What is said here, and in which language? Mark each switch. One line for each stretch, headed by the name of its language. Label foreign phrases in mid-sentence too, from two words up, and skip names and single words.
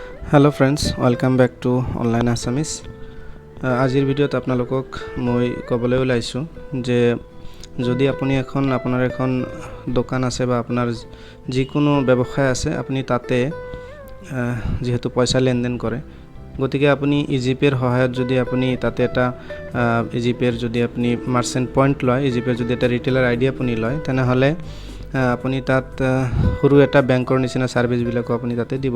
English: hello friends welcome back to online Assamese.
Assamese: আজিৰ ভিডিঅ'ত আপোনালোকক মই ক'বলৈ ওলাইছোঁ যে যদি আপুনি আপোনাৰ এখন দোকান আছে বা আপোনাৰ যিকোনো ব্যৱসায় আছে আপুনি তাতে যেহেতু পইচা লেনদেন কৰে গতিকে আপুনি ইজিপেৰ সহায়ত যদি আপুনি তাতে এটা ইজিপেৰ যদি আপুনি
English: merchant point
Assamese: লয় ইজিপেৰ যদি এটা
English: retailer ID
Assamese: আপুনি লয় তেনেহলে আপুনি তাত সৰু এটা বেংকৰ নিচিনা সাৰ্ভিসবিলাকো আপুনি তাতে দিব